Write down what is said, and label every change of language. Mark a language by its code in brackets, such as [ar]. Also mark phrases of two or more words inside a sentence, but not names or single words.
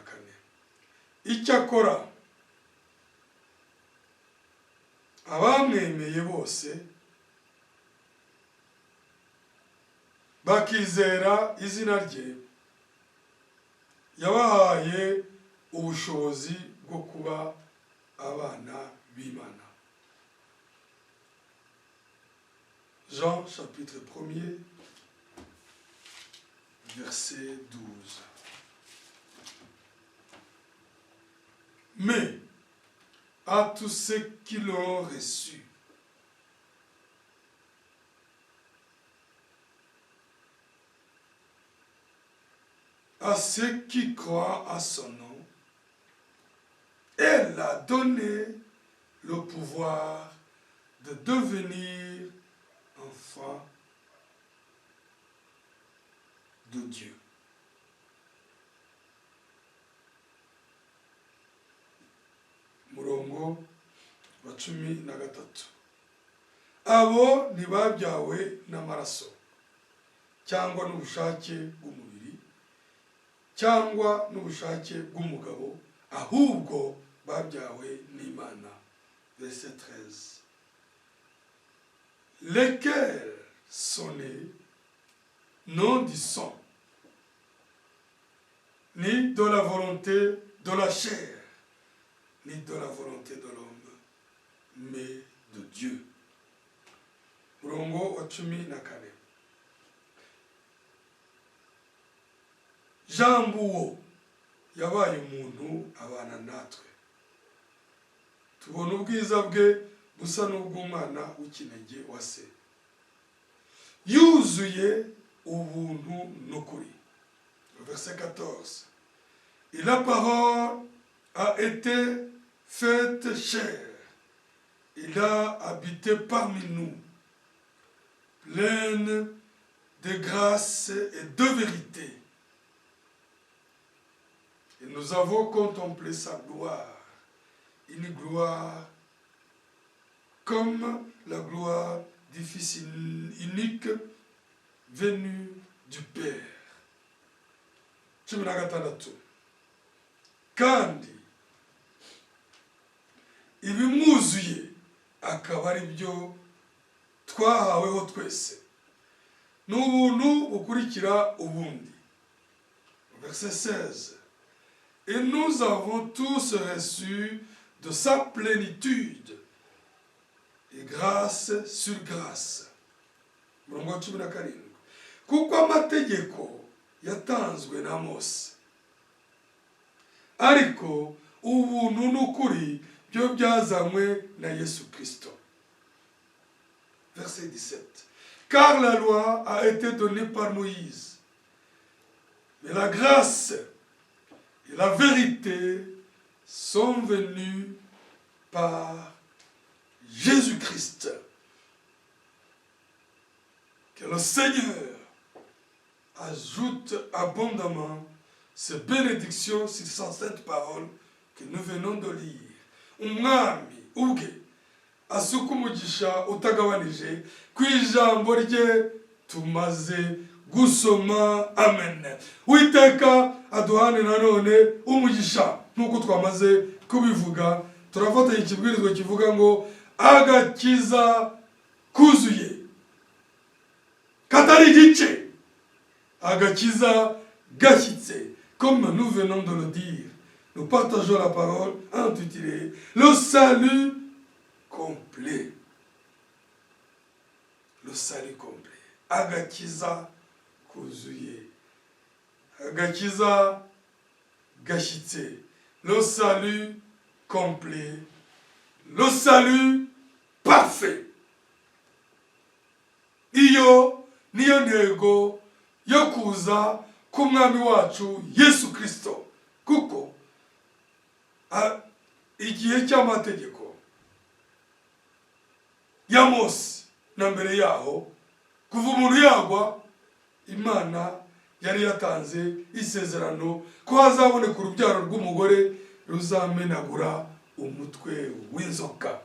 [rw] Icyakora abamwemeye bose bakizera izina rye, yabahaye ubushobozi bwo kuba abana b'Imana. [fr] Jean chapitre 1er verset 12. Mais à tous ceux qui l'ont reçu, à ceux qui croient à son nom, elle a donné le pouvoir de devenir enfants de Dieu. [rw] Murongo wa 13. Abo ntibabyawe n'amaraso cyangwa n'ubushake bw'umubiri cyangwa n'ubushake bw'umugabo, ahubwo babyawe n'Imana. [fr] Verset 13. Lesquels sont nés non du sang, ni de la volonté de la chair, ni de la volonté de l'homme, mais de Dieu. [rw] Murongo wa 14. Jambo uwo yabaye umuntu abana natwe, tubona ubwiza bwe busa n'ubw'umwana w'ikinege wa se, yuzuye ubuntu n'ukuri. [fr] Verset 14. Et la parole a été faite chair, il a habité parmi nous, pleine de grâce et de vérité. Et nous avons contemplé sa gloire, une gloire comme la gloire du Fils unique venu du Père. 16. [rw] Kandi ibimwuzuye akaba ari byo twahaweho twese. Ni ubuntu bukurikira ubundi. [fr] Verset 16. Et nous avons tous reçu de sa plénitude et grâce sur grâce. [rw] Murongo wa 17. Kuko amategeko yatanzwe na Mose, ariko ubuntu n'ukuri byo byazanywe na Yesu Kristo. [fr] Verset 17. Car la loi a été donnée par Moïse, mais la grâce et la vérité sont venues par Jésus-Christ. Que le Seigneur ajoute abondamment ces bénédictions sur cette parole que nous venons de lire. [rw] Umwami ubwe asuka umugisha utagabanije ku ijambo rye tumaze gusoma. Amen. Uwiteka aduhane nanone umugisha nk'uko twamaze kubivuga. Turafatanya ikibwirizwa kivuga ngo agakiza kuzuye katari igice, agakiza gashyitse. [fr] Comme nous venons de le dire, nous partageons la parole intitulée le salut complet. Le salut complet. [rw] Agakiza kuzuye, agakiza gashyitse, [fr] le salut complet, le salut parfait. [rw] Iyo niyo ntego yo kuza k'umwami wacu Yesu Kristo. Kuko igihe cy'amategeko ya Mose na mbere yaho, kuva umuntu yagwa, Imana yari yatanze isezerano ko hazaboneka urubyaro rw'umugore ruzamenagura umutwe w'inzoka.